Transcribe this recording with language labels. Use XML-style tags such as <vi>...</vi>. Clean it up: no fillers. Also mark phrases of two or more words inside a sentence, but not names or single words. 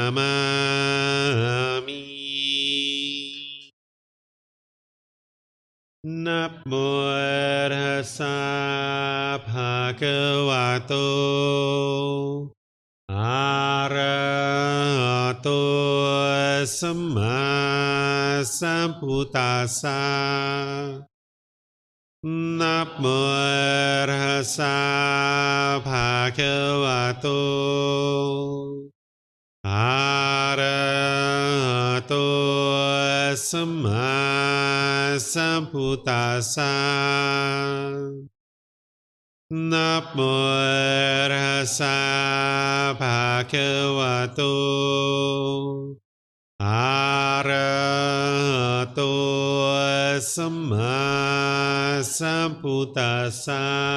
<pi>Namami Namo Tassa Bhagavato Arahato Samma Sambuddhassa Namo Tassa Bhagavato Arahato สัมมาสัมพุทธัสสะนะโมตัสสะภะคะวะโตอะระหะโตสัมมาสัมพุทธัสสะ</pi>